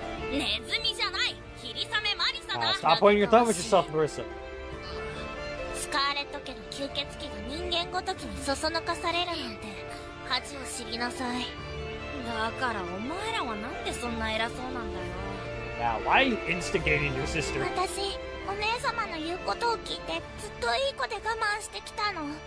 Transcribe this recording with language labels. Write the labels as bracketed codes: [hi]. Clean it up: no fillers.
[ja] ネズミじゃない、霧雨マリサだ。 [en] Stop pointing your thumb at yourself, Marissa. [ja] スカーレット家の吸血鬼が人間ごときにそそのかされるなんて恥を知りなさい。だからお前らはなんでそんな偉そうなんだよ。 [en] Now, why are you instigating your sister? [ja] 私、お姉様の言うことを聞いてずっといい子で我慢してきたの。